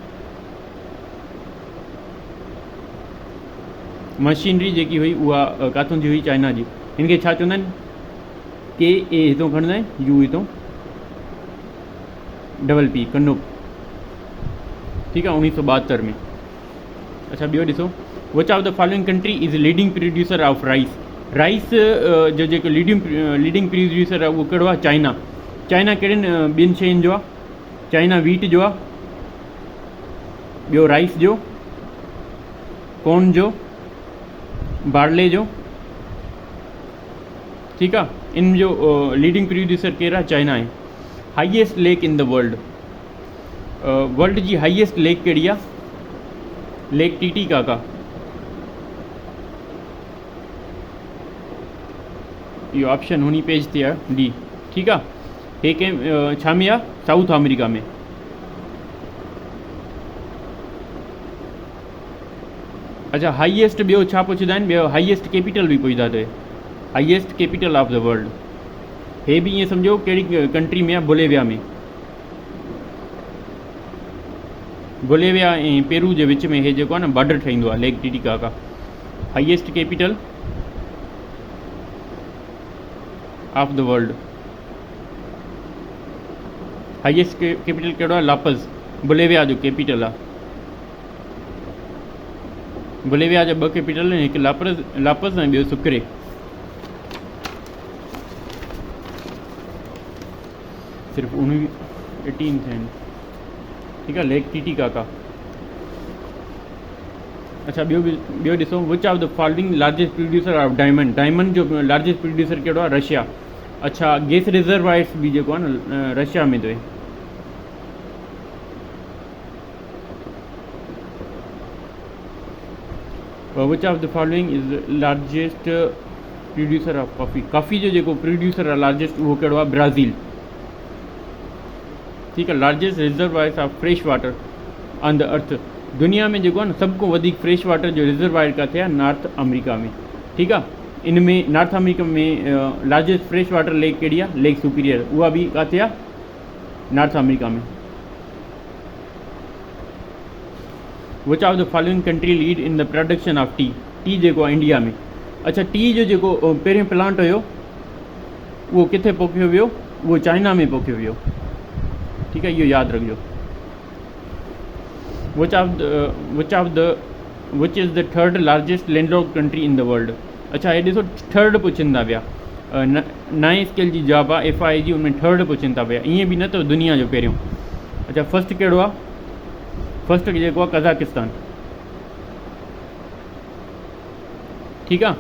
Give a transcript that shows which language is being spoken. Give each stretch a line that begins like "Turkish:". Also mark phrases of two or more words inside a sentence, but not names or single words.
Sindhi: मशीनरी जेकी हुई उहा किथां जी हुई? चाइना जी। हिनखे छा चवंदा आहिनि? के ए हितां खणंदा आहिनि, यू हितां
English: double P,
Sindhi: कन्नूप, ठीकु आहे, 1972 में। अच्छा, ॿियो ॾिसो,
English: Which of the following country is leading producer of rice.
Sindhi: राइस जो जेको
English: leading producer
Sindhi: आहे उहो कहिड़ो आहे? चाइना। चाइना कहिड़ियुनि ॿियनि शयुनि जो आहे? चाइना वीट जो आहे, ॿियो राइस जो, कॉर्न जो, बार्ले जो, ठीकु आहे। इन जो
English: leading producer
Sindhi: केरु आहे? चाइना आहे।
English: highest lake in the world,
Sindhi: वर्ल्ड जी
English: highest lake
Sindhi: कहिड़ी आहे? लेक टीटीकाका। इहो ऑप्शन हुनी पेज ते आहे, डी, ठीकु आहे। हे कंहिं छा में आहे? साउथ अमेरिका में। अच्छा, हाईएस्ट ॿियो छा पुछंदा आहिनि? ॿियो
English: highest capital
Sindhi: बि पुछंदा अथव,
English: highest capital of the world.
Sindhi: हे बि ईअं सम्झो कहिड़ी कंट्री में आहे? बोलेविया में। बोलेविया ऐं पेरू जे विच में हे जेको आहे न बॉर्डर ठहींदो आहे, लेक टीटीकाका।
English: highest capital of the world, highest capital
Sindhi: कहिड़ो आहे? लापस, बोलेविया जो कैपिटल आहे। बोलेविया जा 2 कैपिटल आहिनि, हिकु लापस ऐं ॿियो सुक्रे। सिर्फ़ु 18 आहिनि, ठीकु आहे, लेक टीटीकाका। अच्छा, ॿियो ॾिसो,
English: Which of the following largest producer of diamond.
Sindhi: डायमंड जो
English: largest producer
Sindhi: कहिड़ो आहे? रशिया। अच्छा,
English: gas reservoirs
Sindhi: बि जेको आहे न रशिया में अथव।
English: Which of the following is largest producer of coffee.
Sindhi: कॉफ़ी जो जेको प्रोड्यूसर आहे लार्जेस्ट, उहो कहिड़ो आहे? ब्राज़ील, ठीकु आहे।
English: largest reservoirs of fresh water on the earth,
Sindhi: दुनिया में जेको आहे न सभ खां वधीक
English: fresh water
Sindhi: जो रिजर्वायर किथे आहे? नॉर्थ अमेरिका में, ठीकु आहे। इन में नॉर्थ अमेरिका में लार्जेस्ट
English: fresh water lake
Sindhi: कहिड़ी आहे, लेक सुपीरियर, उहा बि किथे आहे, नॉर्थ अमेरिका में।
English: Which of the following country lead in the production of tea, tea
Sindhi: जेको आहे इंडिया में। अच्छा, टी जो जेको पहिरियों प्लांट हुयो उहो किथे पोखियो वियो, उहो चाइना में पोखियो वियो, ठीकु आहे, इहो यादि रखिजो।
English: Which is the third largest landlocked country in the world.
Sindhi: अच्छा, हे ॾिसो थर्ड पुछनि था पिया, नए स्केल जी जॉब आहे FI जी, उनमें थर्ड पुछनि था पिया, ईअं बि न त दुनिया जो पहिरियों। अच्छा, फर्स्ट कहिड़ो आहे, फर्स्ट जेको आहे कज़ाकिस्तान, ठीकु आहे।